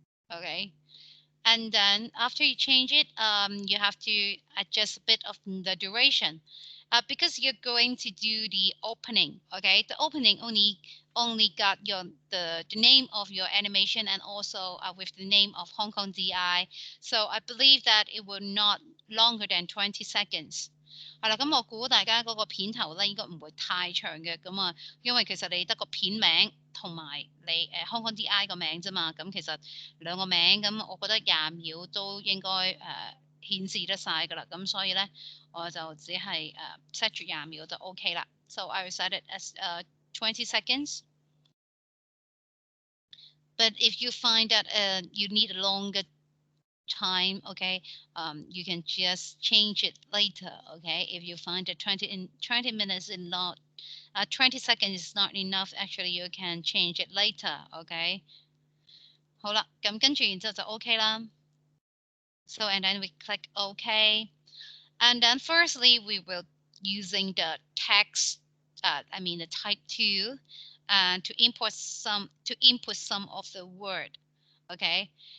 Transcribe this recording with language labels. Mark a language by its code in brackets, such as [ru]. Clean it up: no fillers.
[en] Okay, and then after you change it, you have to adjust a bit of the duration. Because you're going to do the opening, okay? The opening only got the name of your animation and also with the name of Hong Kong DI. So I believe that it will not longer than 20 seconds。 [yue] 係啦，咁我估大家嗰個片頭咧應該唔會太長嘅，咁啊，因為其實你得個片名同埋你Hong Kong DI 個名啫嘛，咁其實兩個名，咁我覺得20秒都應該顯示得晒㗎啦，咁所以咧我就只係set 住20秒就 OK 啦。 [en] So I will set it as 20 seconds. But if you find that you need a longer time, okay, you can just change it later, okay. If you find that 20 minutes is not 20 seconds is not enough, actually you can change it later, okay. [yue] 好啦，咁跟住然之後就 OK 啦。 [en] So and then we click OK, and then firstly we will using the text, I mean the type 2, and to input some of the word, okay。